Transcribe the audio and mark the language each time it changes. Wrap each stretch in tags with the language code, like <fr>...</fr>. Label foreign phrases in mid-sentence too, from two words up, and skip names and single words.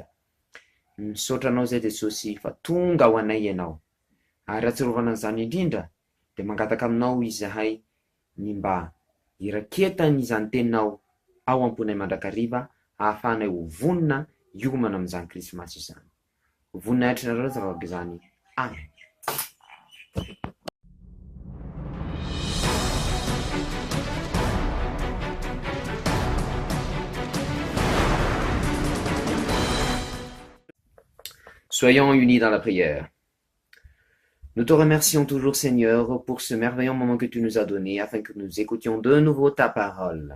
<mg>Misaotra anao zay Jesosy fa tonga ho anay ianao, ary atsiarovana an'izany indrindra de mangataka aminao izahay ny mba hiraketany izany teninao ao am-ponay mandrakariva, ahafahanay ho vonina hiomana amin'izany Krismasy izany. Voninahitra nareo zavaka izany. Amen.</mg> <fr>Soyons unis dans la prière. Nous te remercions toujours, Seigneur, pour ce merveilleux moment que tu nous as donné afin que nous écoutions de nouveau ta parole.</fr>